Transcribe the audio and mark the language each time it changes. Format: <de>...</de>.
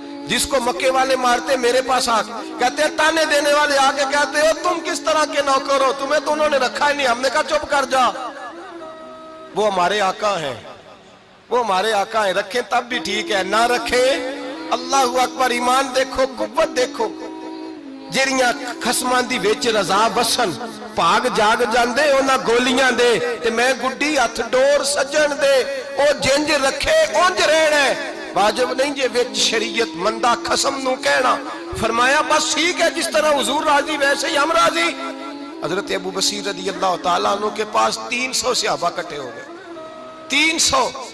<ur>جس کو مکے والے مارتے میرے پاس آ کے کہتے ہیں، تانے دینے والے آ کے کہتے ہو تم کس طرح کے نوکر ہو، تمہیں تو انہوں نے رکھا ہی نہیں. ہم نے کہا چپ کر جا، وہ ہمارے آقا ہیں، وہ ہمارے آقا ہیں، رکھیں تب بھی ٹھیک ہے، نہ رکھیں اللہ اکبر. ایمان دیکھو، قوت دیکھو.</ur> <pa>جیڑیاں خسماں دی وچ رضا بسن بھاگ جاگ جاندے انہاں گولیاں دے تے میں گڈی ہتھ ڈور سجن دے. او جنج رکھے اونج رہنا ہے، واجب نہیں جے وچ شریعت مندہ خسم نو کہنا.</pa> <ur>فرمایا بس ٹھیک ہے، جس طرح حضور راضی ویسے ہی ہم راضی. حضرت ابو بصیر رضی اللہ تعالیٰ عنہ کے پاس 300 صحابہ کٹھے ہو گئے، 300.</ur>